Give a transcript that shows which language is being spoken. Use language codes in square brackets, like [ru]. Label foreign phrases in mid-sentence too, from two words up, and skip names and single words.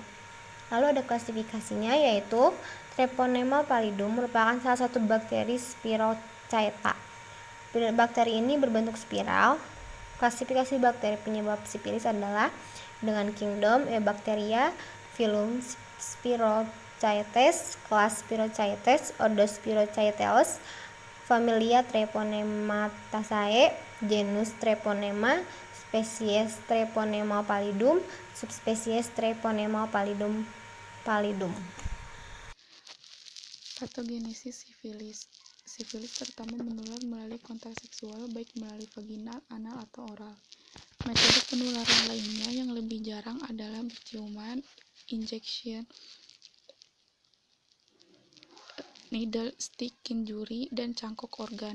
[id] Lalu ada klasifikasinya, yaitu Treponema pallidum merupakan salah satu bakteri Spirochaeta. Bakteri ini berbentuk spiral. Klasifikasi bakteri penyebab sifilis adalah dengan kingdom Eubacteria, phylum Spirochaetes, kelas Spirochaetes, ordo Spirochaeteus, familia Treponemataceae, genus Treponema, spesies Treponema pallidum, subspesies Treponema pallidum. Patogenesis sifilis. Sifilis terutama menular melalui kontak seksual, baik melalui vaginal, anal, atau oral. Metode penularan lainnya yang lebih jarang adalah berciuman, injection, [en] needle stick injury, [id] dan cangkok organ.